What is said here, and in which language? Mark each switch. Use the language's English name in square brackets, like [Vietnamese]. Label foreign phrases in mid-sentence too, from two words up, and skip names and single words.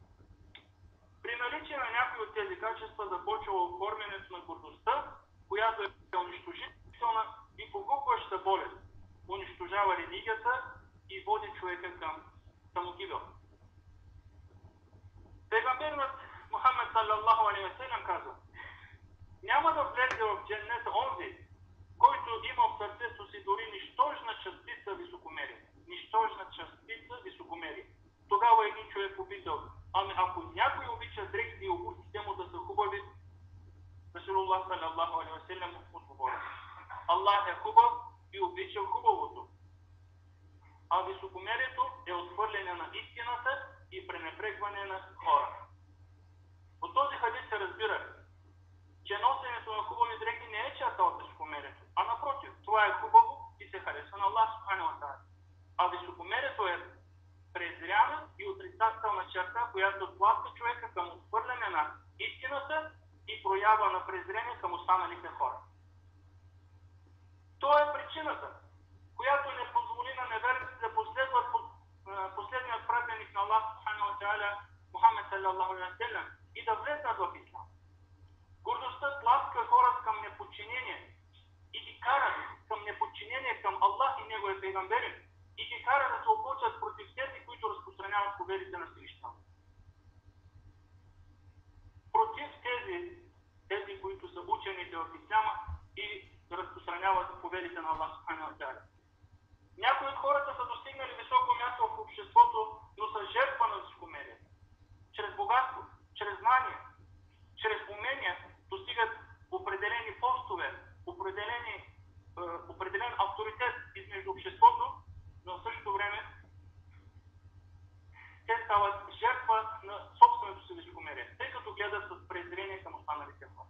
[Bulgarian] При наличие на някои от тези качества започва оформянето на гордостта, която е унищожителна и погубваща болест, унищожава религията и води човека към самогибел. Пейгамберът Мухаммед [Arabic] صلى الله عليه وسلم [Bulgarian] казва: няма да влезе в дженнета онзи, който има в сърцето си дори нищожна частица високомерие. Нищожна частица високомерие. Тогава един човек попитал: ами ако някой обича дрехите и обувките му да са хубави, Расулуллах [Arabic] صلى الله عليه وسلم [Bulgarian] отговори: Аллах е хубав и обича хубавото. А високомерието е отхвърляне на истината и пренебрегване на хора. От този хадис се разбира, че носенето на хубави дрехи не е черта от високомерието, а напротив, това е хубаво и се харесва на Аллах [Arabic] سبحانه وتعالى. [Bulgarian] А високомерието е презряна и отрицателна черта, която тласка човека към отхвърляне на истината и проява на презрение към останалите хора. Това е причината, която не позволи на неверниците да последват последният пратеник на Аллах [Arabic] سبحانه وتعالى [Bulgarian] Мухаммед [Arabic] صلى الله عليه وسلم [Bulgarian] и да влезнат в ислам. Гордостта тласка хората към неподчинение и ги кара към неподчинение към Аллах и неговия пейгамбери и ги кара да се опълчат против тези, които разпространяват поведите на Всевишния. Против тези, които са учените в исляма и разпространяват поведите на Аллах [Arabic] سبحانه وتعالى. [Bulgarian] Някои от хората са достигнали високо място в обществото, но са жертва на високомерие. Чрез богатство, чрез знание, чрез умения достигат определени постове, определен авторитет измежду обществото, но в същото време те стават жертва на собственото си високомерие, тъй като гледат с презрение към останалите хора.